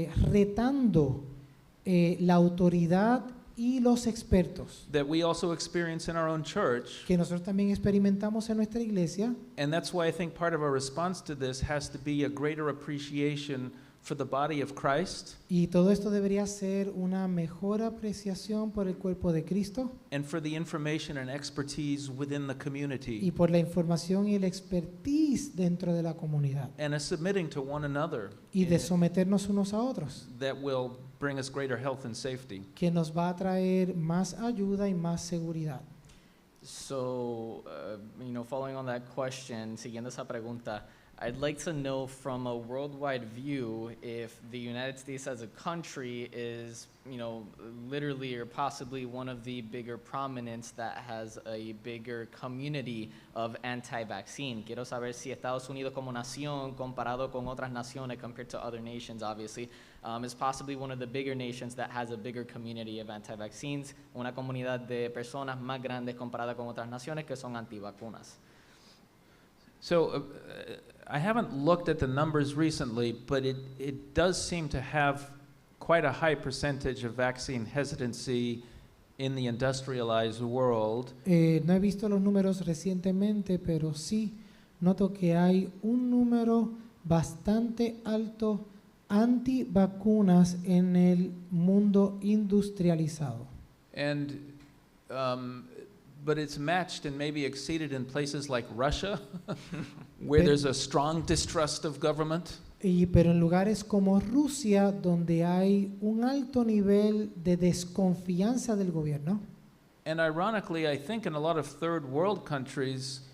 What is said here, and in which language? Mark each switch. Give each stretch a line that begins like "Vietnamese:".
Spanish: Retando la autoridad y los expertos
English: That we also experience in our own church.
Spanish: que nosotros también experimentamos en nuestra iglesia,
English: And that's why I think part of our response to this has to be a greater appreciation for the body of Christ
Spanish: y todo esto debería ser una mejor apreciación por el cuerpo de Cristo
English: and for the information and expertise within the
Spanish: y
English: community
Spanish: por la información y el expertise dentro de la comunidad
English: and a submitting to one another
Spanish: y de someternos unos a otros,
English: that will bring us greater health and safety.
Spanish: que nos va a traer más ayuda y más seguridad.
English: So, following on that question,
Spanish: siguiendo esa pregunta,
English: I'd like to know from a worldwide view if the United States as a country is, literally or possibly one of the bigger prominence that has a bigger community of anti-vaccine.
Spanish: Quiero saber si Estados Unidos como nación, comparado con otras naciones,
English: compared to other nations, obviously, is possibly one of the bigger nations that has a bigger community of anti-vaccines,
Spanish: una comunidad de personas más grandes comparada con otras naciones que son antivacunas.
English: So I haven't looked at the numbers recently, but it does seem to have quite a high percentage of vaccine hesitancy in the industrialized world.
Spanish: No he visto los números recientemente, pero sí noto que hay un número bastante alto antivacunas en el mundo industrializado.
English: And but it's matched and maybe exceeded in places like Russia, where there's a strong distrust of government.
Spanish: Pero en lugares como Rusia, donde hay un alto nivel de desconfianza del gobierno.
English: And ironically, I think in a lot of third world countries,